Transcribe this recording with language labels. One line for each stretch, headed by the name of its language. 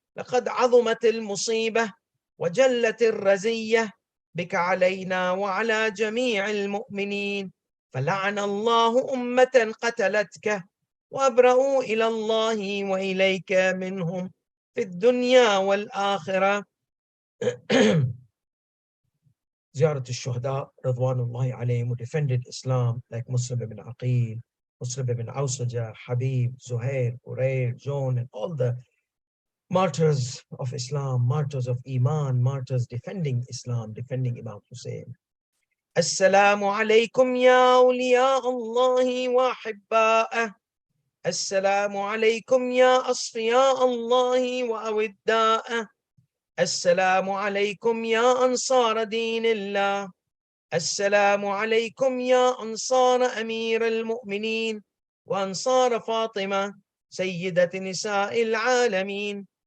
Arabic: لقد عظمت المصيبة وجلت الرزية بك علينا وعلى جميع المؤمنين، فلعن الله أمة قتلتك وأبرأوا إلى الله وإليك منهم في الدنيا والآخرة. زيارة الشهداء رضوان الله عليهم
English: who defended Islam like Muslim ibn Aqeel, Muslim ibn Awsaja, Habib, Zuhair, Qurair, John, and all the martyrs of Islam, martyrs of Iman, martyrs defending Islam, defending Imam Hussain.
Arabic: السلام عليكم يا أولياء الله وأحباءه. السلام عليكم يا أصفياء الله وأوداءه. السلام عليكم يا أنصار دين الله. السلام عليكم يا أنصار أمير المؤمنين وأنصار فاطمة سيدة نساء العالمين.